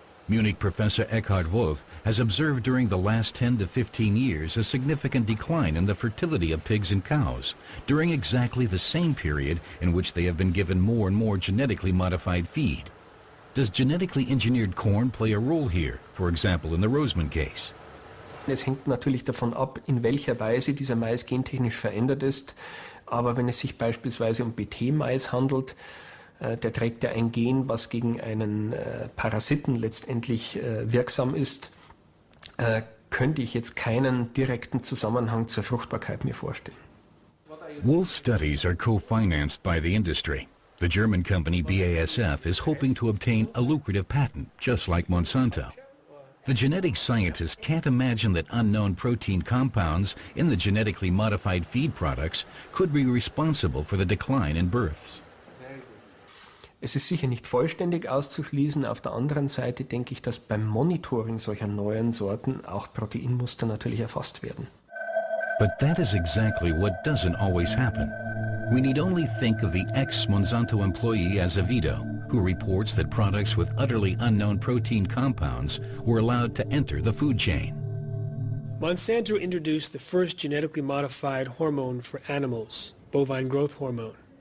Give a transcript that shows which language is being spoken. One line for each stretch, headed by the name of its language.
English: Munich professor Eckhard Wolf has observed during the last 10 to 15 years a significant decline in the fertility of pigs and cows during exactly the same period in which they have been given more and more genetically modified feed. Does genetically engineered corn play a role here, for example in the Roseman case?
German: Es hängt natürlich davon ab, in welcher Weise dieser Mais gentechnisch verändert ist. Aber wenn es sich beispielsweise um BT-Mais handelt, der trägt ja ein Gen, was gegen einen Parasiten letztendlich wirksam ist, könnte ich jetzt keinen direkten Zusammenhang zur Fruchtbarkeit mir vorstellen.
English: Wolf's studies are co-financed by the industry. The German company BASF is hoping to obtain a lucrative patent, just like Monsanto. The genetic scientists can't imagine that unknown protein compounds in the genetically modified feed products could be responsible for the decline in births.
German: Es ist sicher nicht vollständig auszuschließen. Auf der anderen Seite denke ich, dass beim Monitoring solcher neuen Sorten auch Proteinmuster natürlich erfasst werden.
English: But that is exactly what doesn't always happen. We need only think of the ex-Monsanto employee Azevedo, who reports that products with utterly unknown protein compounds were allowed to enter the food chain. Monsanto introduced the first genetically modified hormone for animals, bovine growth hormone.